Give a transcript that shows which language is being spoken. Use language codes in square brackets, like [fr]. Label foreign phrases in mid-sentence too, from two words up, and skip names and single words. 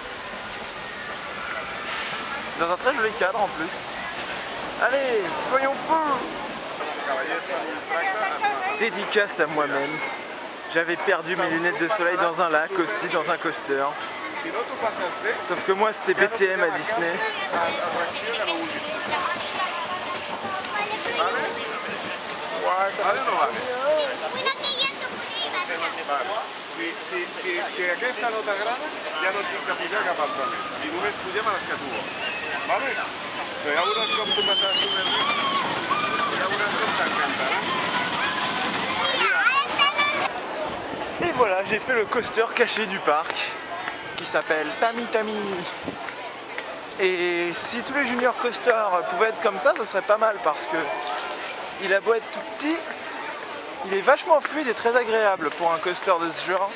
[fr] Dans un très joli cadre en plus. Allez, soyons fous! Dédicace à moi-même. J'avais perdu mes lunettes de soleil dans un lac aussi, dans un coaster. Sauf que moi c'était BTM à Disney. [ca] Si aquesta no t'agrada, ja no tinc que pujar cap altre més. I només pugem a les que tu vols. Vale? Però ja veuràs com tu passaràs una mica. Ja veuràs com t'encantarà. [fr] Et voilà, j'ai fait le coaster caché du parc qui s'appelle Tami Tami. Et si tous les [en] junior coasters [fr] pouvaient être comme ça serait pas mal parce que il a beau être tout petit, il est vachement fluide et très agréable pour un coaster de ce genre.